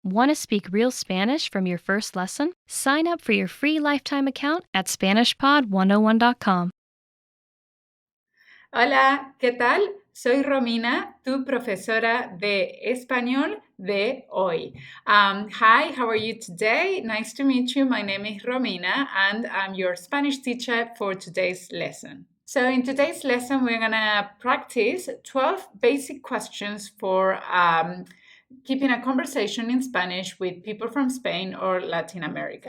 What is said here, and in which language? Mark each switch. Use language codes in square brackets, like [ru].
[en] Want to speak real Spanish from your first lesson? Sign up for your free lifetime account at SpanishPod101.com. [es] Hola, ¿qué tal? Soy Romina, tu profesora de español de hoy. [en] Hi, how are you today? Nice to meet you. My name is Romina, and I'm your Spanish teacher for today's lesson. So in today's lesson, we're going to practice 12 basic questions for keeping a conversation in Spanish with people from Spain or Latin America.